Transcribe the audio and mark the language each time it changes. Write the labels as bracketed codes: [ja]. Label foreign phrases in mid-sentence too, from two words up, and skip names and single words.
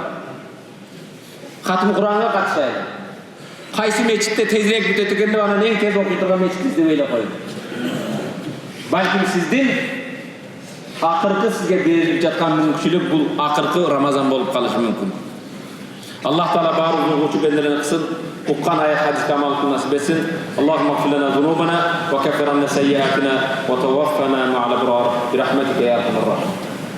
[ky] Хатым Куранга катышайлы. Кайсы мечитте тезирээк бүтөт экен деп, анан эң тез окуй турган мечит издеп эле коюңуз. Балким сиздин акыркы сизге берилип жаткан мүмкүнчүлүк бул акыркы Рамазан болуп калышы мүмкүн. Аллах Таала баардык окуучу бендерин кылсын, уккан аят хадиске амал кылып насип этсин. [ar] اللهم اغفر لنا ذنوبنا وكفر عنا سيئاتنا وتوفنا مع الأبرار برحمتك يا أرحم الراحمين.